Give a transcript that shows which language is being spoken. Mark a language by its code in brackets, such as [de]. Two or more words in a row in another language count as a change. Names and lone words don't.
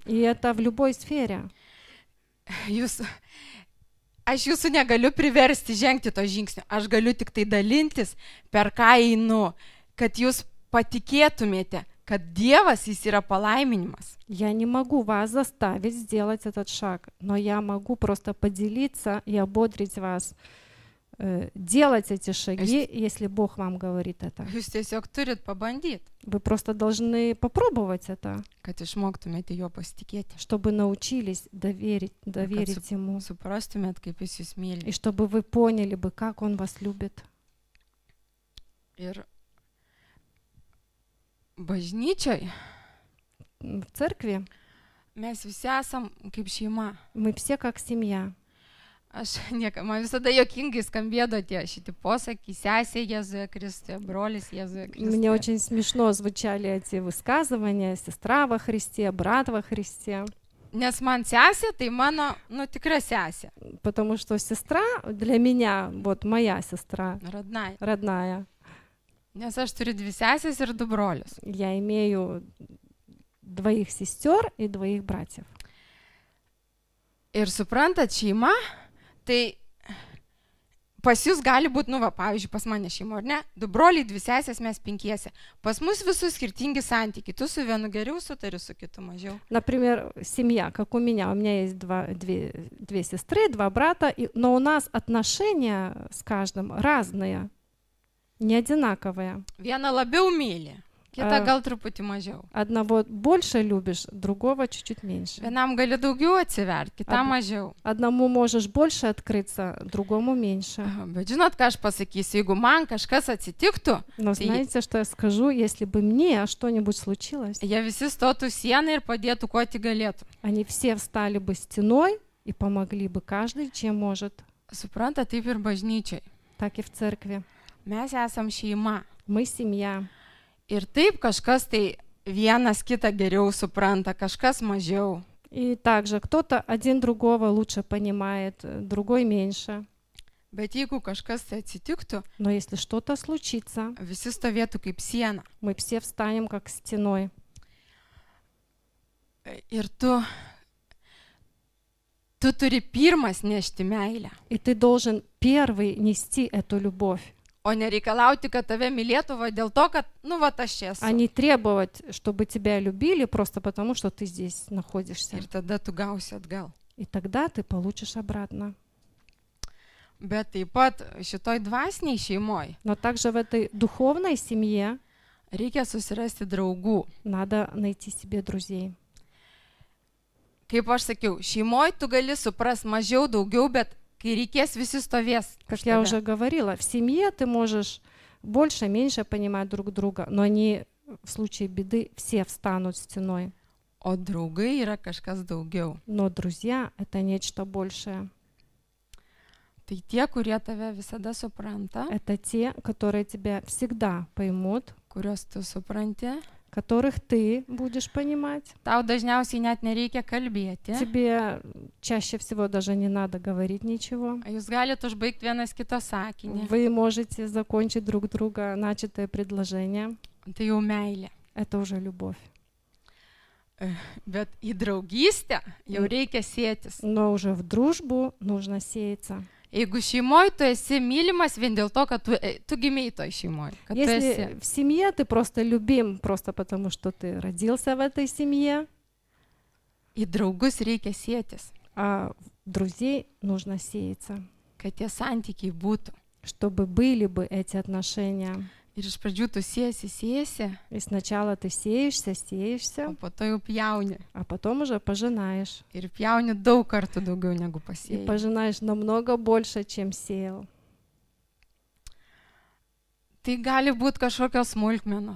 [ru] И это в любой сфере. [lt] Aš jūsų negaliu priversti žengti to žingsnio, aš galiu tik tai dalintis, per ką einu, kad jūs patikėtumėte, kad Dievas jis yra palaiminimas. [ru] Я не могу вас заставить сделать этот шаг, но я могу просто поделиться и ободрить вас делать эти шаги, если Бог вам говорит это. [lt] Jūs tiesiog turit pabandyti, [ru] Вы просто должны попробовать это, [lt] kad išmoktumėte juo pasitikėti, [ru] чтобы научились доверить Ему, [lt] suprastumėt, kaip jis jūs [ru] и [lt] myli. [ru] чтобы вы поняли бы, как Он вас любит. [lt] Ir bažnyčioj [ru] В церкви [lt] mes visi esam kaip šeima. [ru] мы все как семья. [lt] Man visada jokingai skambėdo tie šitie posakiai, sesė Jėzuje Kristuje, brolis Jėzuje [ru] Мне [lt] Kristuje. [ru] очень смешно звучали эти высказывания: сестра во Христе, брат во Христе. [lt] Nes man sesė, tai mano, tikra sesė, [ru] Потому что сестра для меня, вот моя сестра, [lt] radnai. [ru] родная. [lt] Nes aš turiu 2 sesės ir 2 brolius. [ru] Я имею 2 сестер и 2 братьев. [lt] Ir suprantat, šeima, tai pas jūs gali būti, pavyzdžiui, pas mane šeimo, ar ne? 2 broliai, 2 sesės, mes 5. Pas mus visus skirtingi santykiai. Tu su vienu geriau sutari, su kitu mažiau. [ru] Например, семья, как у меня есть 2 сестры, 2 брата, но у нас отношения с каждым разные, не одинаковые. [lt] Vieną labiau myli, kitą gal truputį mažiau. [ru] Одного больше любишь, другого чуть-чуть меньше. [lt] Vienam gali daugiau atsiverti, kitam mažiau. [ru] Одному можешь больше открыться, другому меньше. [lt] Bet žinot, ką aš pasakysiu, jeigu man kažkas atsitiktų, [ru] Но знаете, что я скажу? Если бы мне что-нибудь случилось, [lt] jie visi stotų sieną ir padėtų, kuo tik galėtų. [ru] они все встали бы стеной и помогли бы каждый, чем может. [lt] Supranta, taip ir bažnyčiai. [ru] Так и в церкви. [lt] Mes esam šeima. [ru] Мы семья. [lt] Ir taip kažkas tai vienas kitą geriau supranta, kažkas mažiau. [ru] И также кто-то один другого лучше понимает, другой меньше. [lt] Bet jeigu kažkas tai atsitiktų, [ru] Но если что-то случится, [lt] visi stovėtų kaip siena. [ru] мы все встанем как стеной. [lt] Ir tu turi pirmas nešti meilę, [ru] И ты должен первый нести эту любовь, [lt] o nereikalauti, kad tave mylėtų va dėl to, kad, nu, va aš čia [ru] а [lt] esu. [ru] не требовать, чтобы тебя любили просто потому, что ты здесь находишься. [lt] Ir tada tu gausi atgal. [ru] И тогда ты получишь обратно. [lt] Bet taip pat šitoj dvasiniai šeimoj [ru] Но также в этой духовной семье [lt] reikia susirasti draugų. [ru] надо найти себе друзей. [lt] Kaip aš sakiau, šeimoj tu gali supras mažiau, daugiau, bet kai reikės, visi stovės. [ru] Как [lt] už [ru] я [lt] tave. [ru] уже говорила, в семье ты можешь больше, меньше понимать друг друга, но они в случае беды все встанут стеной. [lt] O draugai yra kažkas daugiau. [ru] Но друзья — это нечто большее. [lt] Tai tie, kurie tave visada supranta, [ru] Это те, которые тебя всегда поймут, [lt] kuriuos tu supranti, [ru] которых ты будешь понимать. [lt] tau dažniausiai net nereikia kalbėti. [ru] Тебе чаще всего даже не надо говорить ничего. [lt] Jūs galite užbaigti vienas kito sakinį. [ru] Вы можете закончить друг друга начатое предложение. [lt] Tai jau meilė. [ru] Это уже любовь. [lt] Bet į draugystę jau reikia sėtis. [ru] Но уже в дружбу нужно сеяться. [lt] Jeigu šeimoje tu esi mylimas vien dėl to, kad tu gimėjai toj šeimoje. Kad tu esi. [ru] Если в семье ты просто любим, просто потому что ты родился в этой семье, [lt] Į draugus reikia sėtis, [ru] а в друзей нужно сеяться, [lt] kad tie santykiai būtų. [ru] чтобы были бы эти отношения. [lt] Ir iš pradžių tu sėsi, [ru] И сначала ты сеешься, [lt] o [ru] сеешься, [lt] po to jau pjauni. [ru] а потом уже пожинаешь. [lt] Ir pjauni daug kartų daugiau negu [ru] И [lt] pasėjai. [ru] пожинаешь намного больше, чем сеял. [lt] Tai gali būti kažkokios smulkmenos.